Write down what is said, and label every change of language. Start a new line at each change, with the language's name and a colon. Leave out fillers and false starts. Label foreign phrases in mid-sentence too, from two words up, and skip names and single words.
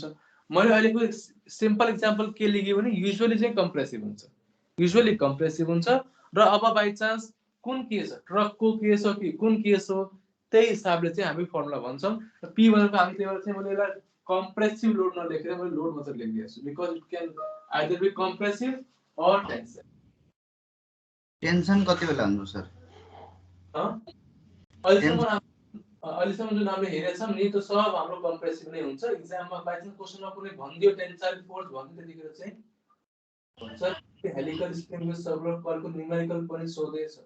Nepali: मैले अहिलेको
English: simple example
Nepali: के लिएँ भने युजुअली चाहिँ कम्प्रेसिभ हुन्छ,
English: usually compressive
Nepali: हुन्छ। र अब
English: by chance
Nepali: कुन केस हो, ट्रकको केस हो कि कुन केस हो, त्यही हिसाबले चाहिँ हामी फर्मुला भन्छौँ। र पी भनेको हामी त्यही भएर चाहिँ मैले यसलाई
English: compressive load
Nepali: नलेखेर मैले लोड मात्र लेखिदिएको छु,
English: because it can either be compressive और tension।
Nepali: टेंशन कति बेला हुन्छ सर? अहिलेसम्म जुन हामीले हेरेका छौँ नि त्यो सब हाम्रो कम्प्रेसिभ नै हुन्छ। इक्जाममा
English: by chance
Nepali: क्वेसनमा कुनै भनिदियो
English: tensile force
Nepali: भन्यो, त्यतिखेर चाहिँ हुन्छ
English: helical spring circular coil numerical
Nepali: पनि सोधेछ।